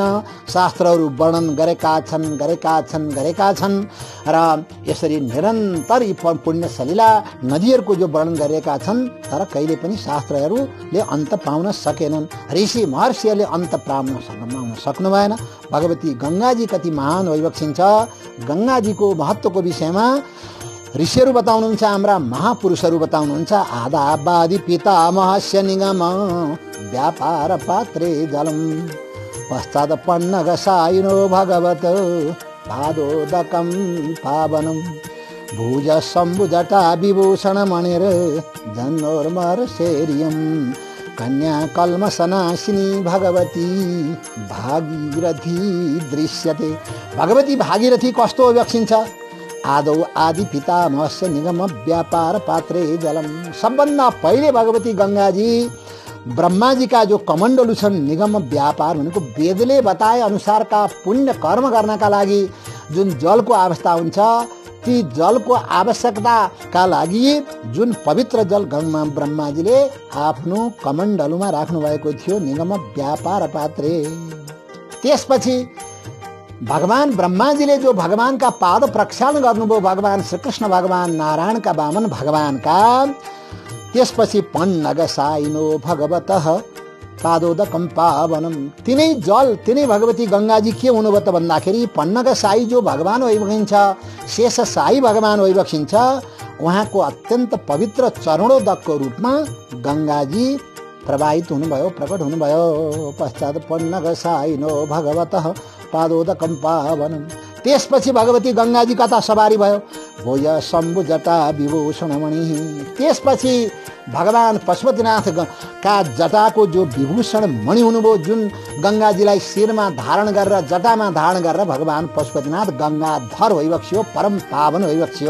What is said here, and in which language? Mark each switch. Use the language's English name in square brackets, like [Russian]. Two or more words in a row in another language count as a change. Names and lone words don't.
[Nepali] शास्त्रहरू वर्णन गरेका छन् र यसरी निरन्तर यी पुण्य सलिला नदीहरूको जो वर्णन गरेका छन्, तर कहिले पनि शास्त्रहरूले अन्त पाउन सकेनन्। ऋषि महर्षिहरूले अन्त पाउन सक्नु भएन। भगवती गङ्गाजी कति महान भइबक्सिन्छ। गङ्गाजीको महत्त्वको विषयमा ऋषिहरू बताउनुहुन्छ, हाम्रा महापुरुषहरू बताउनुहुन्छ। [Sanskrit] आदाबादि पितामहस्य निगम व्यापार पात्रे जलम पश्चात् पन्नगसायिनो भगवत पादोदकं पावनम भुज शम्भुजटा विभूषण मणिर जन्नोर्मर्शेर्यं कन्या कल्मषनाशिनी भगवती भागीरथी दृश्यते। [Nepali] भगवती भागीरथी कस्तो व्यक्सिन्छ? [Sanskrit] आदौ आदि पितामहस्य निगम व्यापार पात्रे जलम। [Nepali] सबभन्दा पहिले भगवती गङ्गाजी ब्रह्माजीका जो कमण्डलु छन्, निगम व्यापार भनेको वेदले बताए अनुसारका पुण्य कर्म गर्नका लागि जुन जलको आवश्यकता हुन्छ, ती जलको आवश्यकताका लागि जुन पवित्र जल ब्रह्माजीले आफ्नो कमण्डलुमा राख्नु भएको थियो, [Sanskrit] निगम व्यापार पात्रे। [Nepali] त्यसपछि भगवान ब्रह्माजीले जो भगवानका पाद प्रक्षालन गर्नुभयो, भगवान श्रीकृष्ण भगवान नारायणका वामन भगवानका, त्यसपछि [Sanskrit] पन्नग साइनो भगवतः पादोदकम पावनम, [Nepali] तिनै जल तिनै भगवती गंगाजी के हुनुभयो त भन्दाखेरि पन्नग साई जो भगवान भइबक्सिन्छ, शेष साई भगवान भइबक्सिन्छ, उहाँको अत्यन्त पवित्र चरणोदकको रूपमा गंगाजी प्रवाहित हुनुभयो, प्रकट हुनुभयो। [Sanskrit] पश्चात पन्नग साइनो भगवतः पादोदकम पावनम, [Nepali] त्यसपछि भगवती गंगाजी कता सवारी भयो, [Sanskrit] भोय शम्भु जटा विभूषणमणि, [Nepali] त्यसपछि भगवान पशुपतिनाथ का जटाको जो विभूषण मणि हुनुभयो, जुन गंगाजीलाई शिरमा धारण गरेर जटामा धारण गरेर भगवान पशुपतिनाथ गंगाधर भइबक्सियो, परम पावन भइबक्सियो।